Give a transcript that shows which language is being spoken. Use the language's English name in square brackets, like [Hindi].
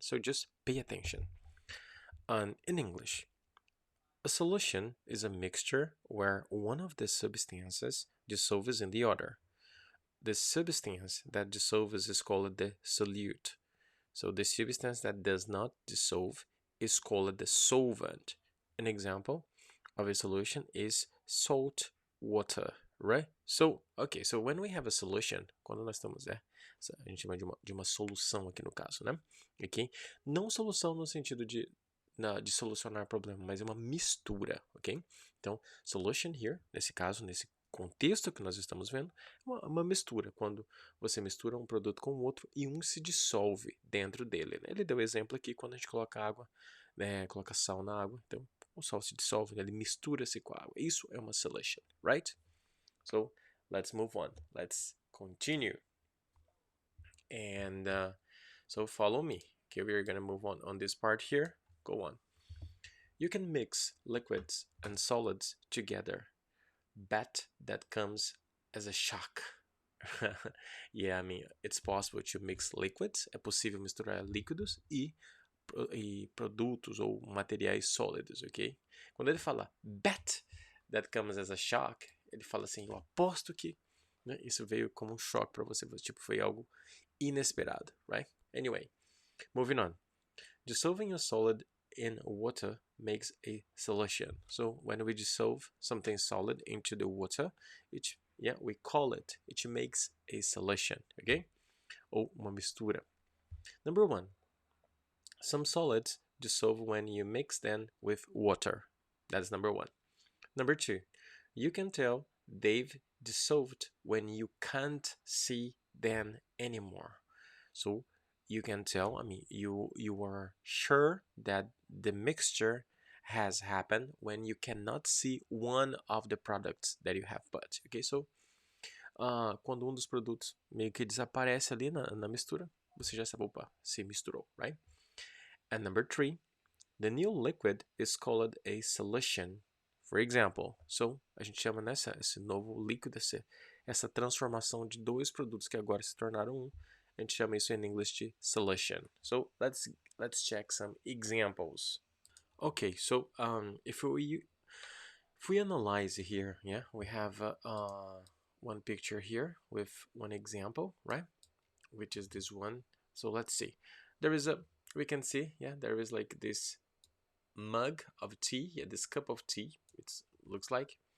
[English] So just pay attention. In English, a solution is a mixture where one of the substances dissolves in the other. The substance that dissolves is called the solute. So the substance that does not dissolve is called the solvent. An example of a solution is salt water, right? So, okay, so when we have a solution, [Portuguese] quando nós estamos, a gente chama de uma solução aqui no caso, né? Ok? Não solução no sentido de solucionar problema, mas é uma mistura, ok? Então, [English] solution here, [Portuguese] nesse caso, nesse contexto que nós estamos vendo, é uma mistura, quando você mistura um produto com o outro e um se dissolve dentro dele, né? Ele deu exemplo aqui quando a gente coloca água, né, coloca sal na água, então o sal se dissolve, né? Ele mistura-se com a água. Isso é uma solution, right? [English] So, let's move on. Let's continue. And so follow me. Okay, we're gonna move on this part here. Go on. You can mix liquids and solids together. Bet that comes as a shock. Yeah, I mean, it's possible to mix liquids. [Portuguese] É possível misturar líquidos e produtos ou materiais sólidos, ok? Quando ele fala [English] bet that comes as a shock, [Portuguese] ele fala assim, eu aposto que, né, isso veio como um choque para você, tipo, foi algo inesperado, right? [English] Anyway, moving on. Dissolving a solid in water makes a solution. So when we dissolve something solid into the water, we call it makes a solution, okay? [Portuguese] Ou uma mistura. [English] Number one, some solids dissolve when you mix them with water. That's number one. Number two, you can tell they've dissolved when you can't see them anymore. So you can tell, I mean, you are sure that the mixture has happened when you cannot see one of the products that you have bought. [Portuguese] Okay, so quando dos produtos meio que desaparece ali na mistura, você já sabe, opa, se misturou, right? [English] And number three, the new liquid is called a solution. For example, so [Portuguese] a gente chama esse novo líquido, essa transformação de dois produtos que agora se tornaram um, a gente chama isso em inglês de solution. [English] So let's check some examples. Okay, so if we analyze here, we have one picture here with one example, right? Which is this one. So let's see. We can see, there is like this mug of tea, this cup of tea, it looks like.